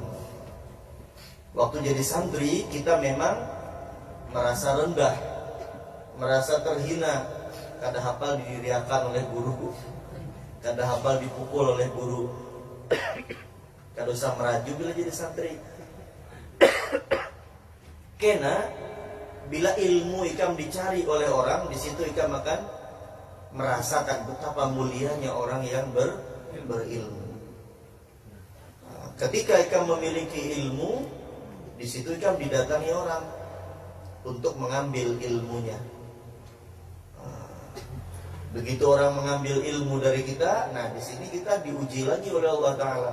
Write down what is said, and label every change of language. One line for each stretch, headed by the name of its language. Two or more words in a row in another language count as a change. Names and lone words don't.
Indonesian: Waktu jadi santri kita memang merasa rendah, merasa terhina, kada hafal didiriakan oleh guru, kada hafal dipukul oleh guru,
Banjar: kada usah meraju
Indonesian: bila jadi santri. Kena bila ilmu ikam dicari oleh orang, di situ ikam akan merasakan betapa mulianya orang yang berilmu. Ketika ikam memiliki ilmu, di situ ikam didatangi orang untuk mengambil ilmunya. Begitu orang mengambil ilmu dari kita, nah di sini kita diuji lagi oleh Allah Ta'ala.